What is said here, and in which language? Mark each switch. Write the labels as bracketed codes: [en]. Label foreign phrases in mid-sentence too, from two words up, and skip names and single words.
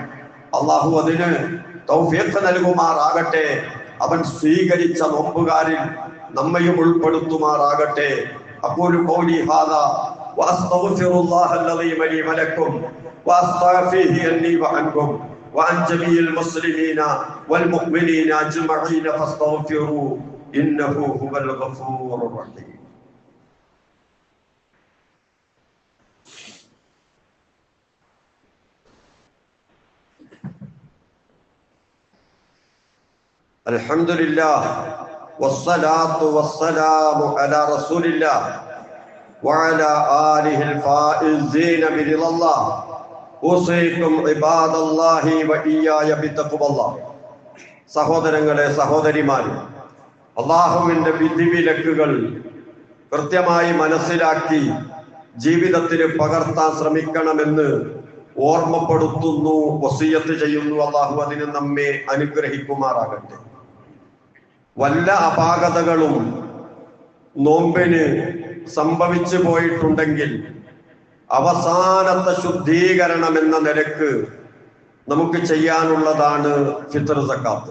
[ml] അള്ളാഹു അതിന് തൗഫീഖ് നൽകുമാറാകട്ടെ. അവൻ സ്വീകരിച്ച നോമ്പുകാരിൽ നമ്മയും ഉൾപ്പെടുത്തുമാറാകട്ടെ. [ar] أقول قولي هذا وأستغفر الله الذي لي ولكم وأستغفه عني وعنكم وعن جميع المسلمين والمؤمنين أجمعين فاستغفروا إنه هو الغفور الرحيم. الحمد لله والصلاة والسلام على رسول الله وعلى آله الفائزين برضا الله. أوصيكم عباد الله وإياي بتقوى الله. [ml] സഹോദരങ്ങളെ, സഹോദരിമാരെ, അല്ലാഹുവിന്റെ വിധിവിലക്കുകൾ കൃത്യമായി മനസ്സിലാക്കി ജീവിതത്തിൽ പകർത്താൻ ശ്രമിക്കണമെന്ന് ഓർമ്മപ്പെടുത്തുന്നു, വസിയത്ത് ചെയ്യുന്നു. അല്ലാഹു അതിന് നമ്മെ അനുഗ്രഹിക്കുമാറാകട്ടെ. വല്ല അപാകതകളും നോമ്പിന് സംഭവിച്ചു പോയിട്ടുണ്ടെങ്കിൽ അവസാനത്തെ ശുദ്ധീകരണം എന്ന നിലക്ക് നമുക്ക് ചെയ്യാനുള്ളതാണ് [ar] فطر زكاة.